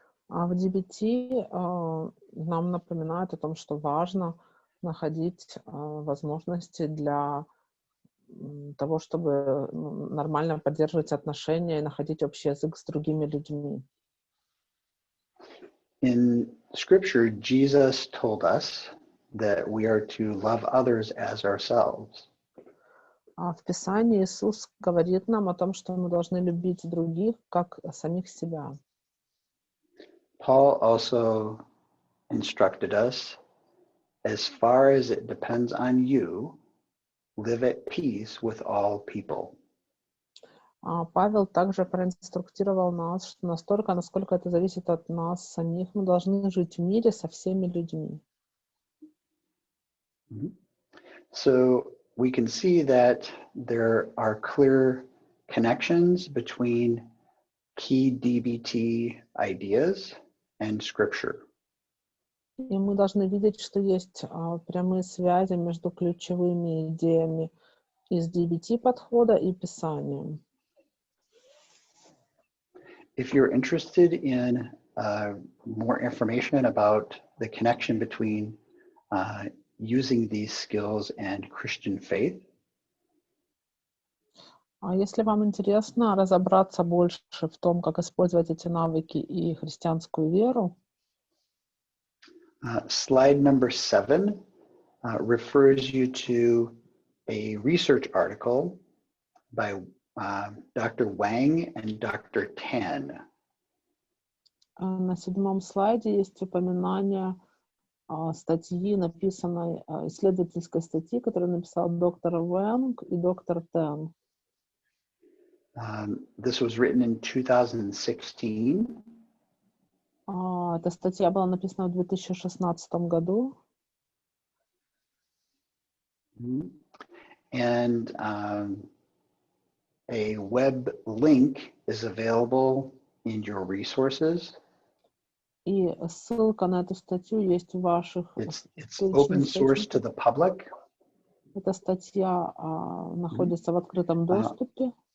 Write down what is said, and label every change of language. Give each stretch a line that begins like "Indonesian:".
Russian: А в DBT нам напоминают о том, что важно находить возможности для того, чтобы нормально поддерживать отношения и находить общий язык с другими людьми.
English: In Scripture, Jesus told us that we are to love others as ourselves.
Russian: А в Писании Иисус говорит нам о том, что мы должны любить других, как самих себя.
English: Paul also instructed us, as far as it depends on you, live at peace with all people.
Russian: Павел также проинструктировал нас, что настолько, насколько это зависит от нас самих, мы должны жить в мире со всеми людьми.
English: So we can see that there are clear connections between key DBT ideas and Scripture.
Russian: И мы должны видеть, что есть прямые связи между ключевыми идеями из DBT-подхода и Писанием.
English: If you're interested in more information about the connection between using these skills and Christian faith,
Russian: Если вам интересно разобраться больше в том, как использовать эти навыки и христианскую веру,
English: slide number 7 refers you to a research article by Dr. Wang and Dr. Tan.
Russian: на 7 слайде есть упоминание статьи, написанной, исследовательской статьи, которую написал доктор Вэнг и доктор Тэн.
English: This was written in 2016.
Russian: Эта статья была написана в 2016 году.
English: And a web link is available in your resources.
Russian: И ссылка на эту статью есть в ваших
English: It's open source
Russian: источниках.
English: to the public.
Russian: Эта статья находится в открытом доступе.